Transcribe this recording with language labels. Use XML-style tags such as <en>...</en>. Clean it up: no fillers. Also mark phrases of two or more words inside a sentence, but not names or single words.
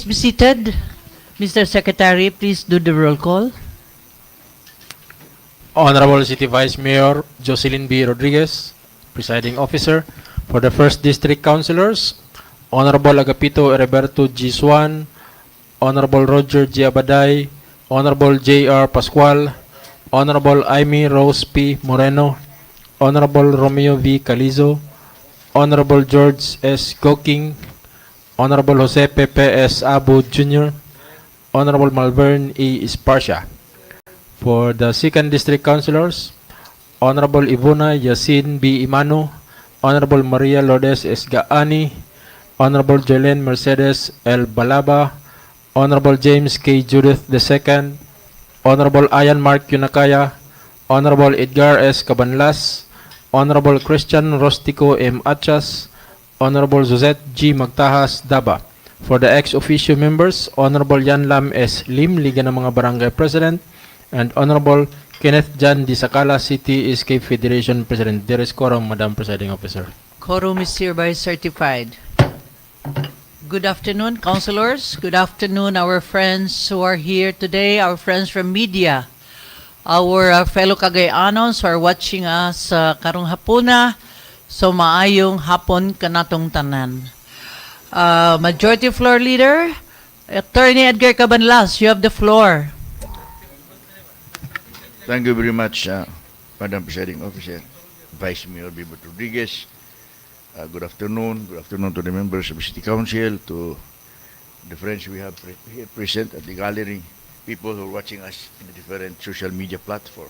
<en>seated. Mr. Secretary, please do the roll call. Honorable City Vice Mayor Jocelyn B. Rodriguez, Presiding Officer. For the 1st District Councilors, Honorable Agapito Heriberto G. Swan, Honorable Roger G. Abaday, Honorable J.R. Pascual, Honorable Amy Rose P. Moreno, Honorable Romeo V. Calizo, Honorable George S. Goking, Honorable Jose Pepe S. Abu Jr., Honorable Malvern E. Esparcia. For the 2nd District Councilors, Honorable Ivona Yasin B. Imano, Honorable Maria Lourdes S. Gaani, Honorable Jolene Mercedes L. Balaba, Honorable James K. Judith II, Honorable Ayan Mark Yunakaya, Honorable Edgar S. Cabanlas, Honorable Christian Rostico M. Achas, Honorable Suzette G. Magtahas Daba. For the ex-officio members, Honorable Yan Lam S. Lim, Liga ng mga Barangay President, and Honorable Kenneth Jan Di Sakala, City Escape Federation President. There is quorum, Madam Presiding Officer. Quorum is hereby certified. Good afternoon, councilors. Good afternoon, our friends who are here today, our friends from media, our fellow Cagayanos who are watching us</en> <ceb>karong hapuna. So maayong hapon kanatong tanan.</ceb> <en>Majority Floor Leader, Attorney Edgar Cabanlas, you have the floor. Thank you very much, Madam Presiding Officer, Vice Mayor Bibot Rodriguez. Good afternoon. Good afternoon to the members of the City Council, to the friends we have here present at the gallery, people who are watching us in the different social media platforms.</en>